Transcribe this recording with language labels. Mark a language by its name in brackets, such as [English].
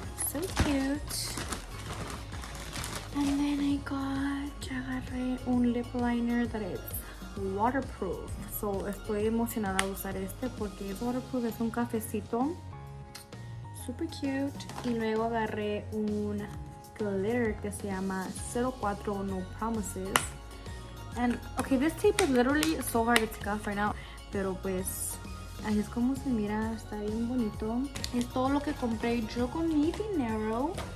[English] So cute. And then [Spanish] agarré un [English] lip liner that is waterproof. [Spanish] So estoy emocionada de usar este porque es waterproof, es un cafecito. [English] Super cute. [Spanish] Y luego agarré un glitter que se llama 04 No Promises. [English] And okay, this tape is literally so hard to take off right now. [Spanish] Pero pues Así es como se mira, está bien bonito. Es todo lo que compré yo con mi dinero.